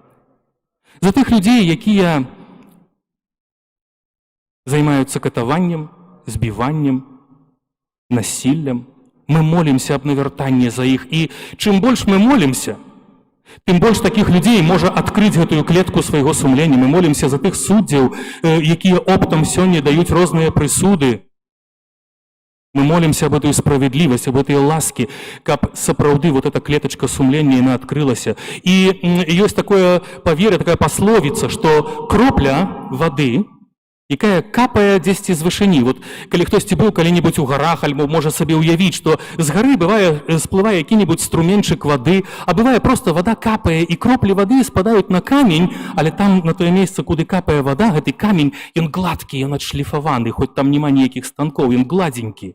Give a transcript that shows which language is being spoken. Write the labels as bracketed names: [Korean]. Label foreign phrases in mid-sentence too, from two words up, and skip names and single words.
[Belarusian] За тых людзей, якія займаюцца катаваннем, збіваннем, насіллем. Мы молімся аб навяртанні за іх. І чым больш мы молімся, тым больш такіх людзей можа адкрыць гэтую клетку свайго сумлення. Мы молімся за тых суддзяў, якія оптам сёння даюць розныя прысуды. [Russian] Мы молимся об этой справедливости, об этой ласке, [Belarusian] каб сапраўды [Russian] вот эта клеточка [Belarusian] сумлення, яна адкрылася. І ёсць такое павер'е, такая пасловіца, што кропля вады, якая капае дзесьці з вышыні. Вот калі хтосьці быў калі-небудзь у гарах, альбо можа сабе ўявіць, што з гары бывае сплывае які-небудзь струменчык вады, а бывае проста вада капае, і кроплі вады спадаюць на камень, але там на тое месца, куды капае вада, гэты камень, ён гладкі, ён адшліфаваны, хоць там няма ніякіх станкоў, ён гладзенькі.